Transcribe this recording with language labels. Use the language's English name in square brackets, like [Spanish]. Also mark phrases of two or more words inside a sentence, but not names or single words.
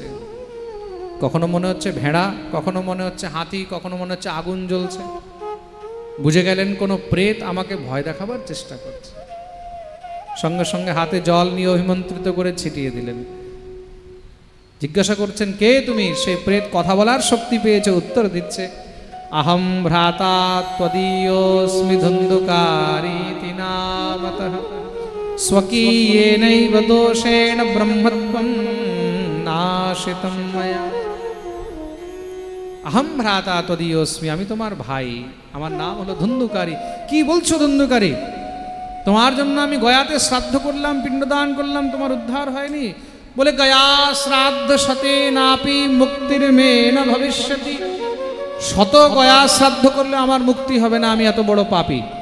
[Bangla] কখনো মনে হচ্ছে ভেড়া, কখনো মনে হচ্ছে হাতি, কখনো মনে হচ্ছে আগুন জ্বলছে। বুঝে গেলেন কোনো প্রেত আমাকে ভয় দেখাবার চেষ্টা করছে। সঙ্গে সঙ্গে হাতে জল নিয়ে অভিমন্ত্রিত করে ছিটিয়ে দিলেন। জিজ্ঞাসা করছেন কে তুমি? সেই প্রেত কথা বলার শক্তি পেয়েছে, উত্তর দিচ্ছে [Sanskrit] अहम भ्राता त्वदीयोऽस्मि धुन्धुकारीति नामतः स्वकीयेनैव दोषेण ब्रह्मत्वं नाशितं मया। अहम भ्राता त्वदीयोऽस्मि, [Bangla] আমি তোমার ভাই, আমার নাম হলো ধুন্ধুকারী। কি বলছো ধুন্ধুকারী? তোমার জন্য আমি গয়াতে শ্রাদ্ধ করলাম, পিণ্ডদান করলাম, তোমার উদ্ধার হয়নি? [Sanskrit] বলে গয়া শ্রাদ্ধ শতে নাপি মুক্তির মে না ভবিষ্যতি। [Bangla] শত গয়া শ্রাদ্ধ করলে আমার মুক্তি হবে না, আমি এত বড় পাপী।